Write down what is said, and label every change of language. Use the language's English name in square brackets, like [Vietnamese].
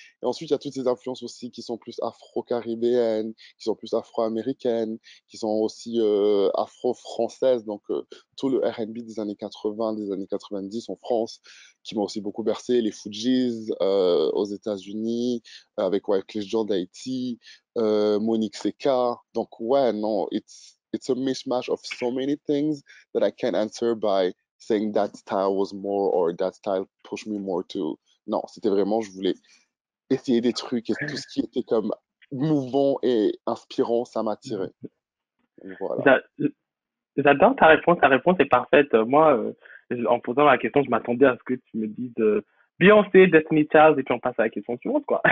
[French] Et ensuite, il y a toutes ces influences aussi qui sont plus afro-caribéennes, qui sont plus afro-américaines, qui sont aussi afro-françaises. Donc, tout le R&B des années 80, des années 90 en France, qui m'ont aussi beaucoup bercé. Les Fujis aux États-Unis, avec Wyclef Jean d'Haïti, Monique Seca. Donc, ouais, non, [English] it's a mishmash of so many things that I can't answer by saying that style was more or that style pushed me more to. [French] Non, c'était vraiment, je voulais essayer des trucs et tout ce qui était comme mouvant et inspirant, ça m'attirait. Donc voilà. J'a- J'adore ta réponse est parfaite. Moi, en posant la question, je m'attendais à ce que tu me dises Beyoncé, Destiny Child, et puis on passe à la question suivante, quoi.